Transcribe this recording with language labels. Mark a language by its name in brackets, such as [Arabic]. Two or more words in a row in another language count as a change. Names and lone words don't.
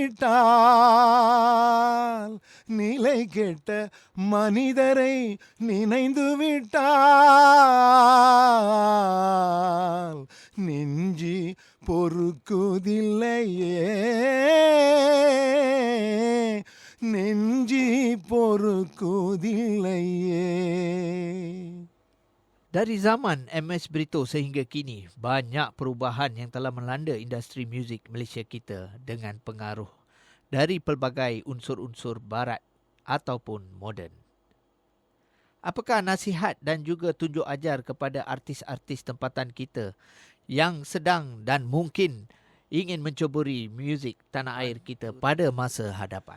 [Tamil] விட்டால் நிலை கெட்ட மனிதரை நினைந்து விட்டால் நெஞ்சி பொறுக்குதில்லையே நெஞ்சி பொறுக்குதில்லையே. [Malay] Dari zaman MS Brito sehingga kini, banyak perubahan yang telah melanda industri muzik Malaysia kita dengan pengaruh dari pelbagai unsur-unsur barat ataupun moden. Apakah nasihat dan juga tunjuk ajar kepada artis-artis tempatan kita yang sedang dan mungkin ingin mencuburi muzik tanah air kita pada masa hadapan?